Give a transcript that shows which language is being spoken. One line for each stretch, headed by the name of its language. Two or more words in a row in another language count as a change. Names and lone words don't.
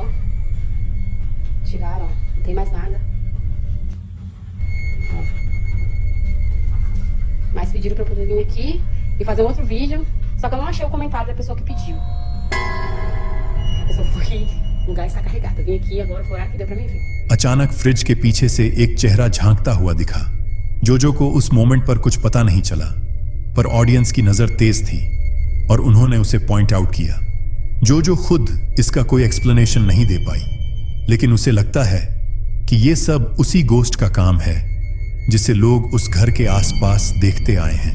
Portuguese: Tiraram, ó. Não tem mais nada. Ó. Mas pediram pra eu poder vir aqui e fazer um outro vídeo. Só que eu não achei o comentário da pessoa que pediu. A pessoa foi... O gás está carregado. Eu vim aqui agora, foi o horário que deu pra mim ver.
Hindi: अचानक फ्रिज के पीछे से एक चेहरा झांकता हुआ दिखा। जोजो को उस मोमेंट पर कुछ पता नहीं चला, पर ऑडियंस की नजर तेज थी और उन्होंने उसे
English: पॉइंट आउट
Hindi: किया। जोजो खुद इसका कोई एक्सप्लेनेशन नहीं दे पाई, लेकिन उसे लगता है कि यह सब उसी गोस्ट का काम है जिसे लोग उस घर के आसपास देखते आए हैं।